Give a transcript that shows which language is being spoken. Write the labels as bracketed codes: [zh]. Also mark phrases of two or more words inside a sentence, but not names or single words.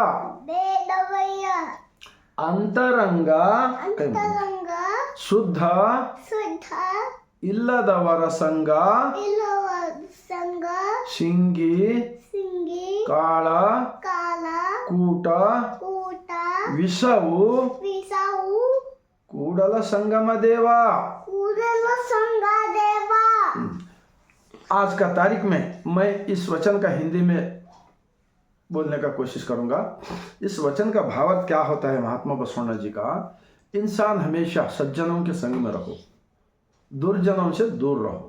[kn] ಅಂತರಂಗ ಶುದ್ಧ ಇಲ್ಲದವರ ಸಂಗ ಶಿಂಗಿ ಕಾಳ ಕೂಟ ವಿಷವು ಕೂಡಲ ಸಂಗಮ ದೇವ. [hi] आज का तारीख में मैं इस वचन का हिंदी में बोलने का कोशिश करूंगा. इस वचन का भावार्थ क्या होता है महात्मा बसवण्णा जी का? इंसान हमेशा सज्जनों के संग में रहो, दुर्जनों से दूर रहो.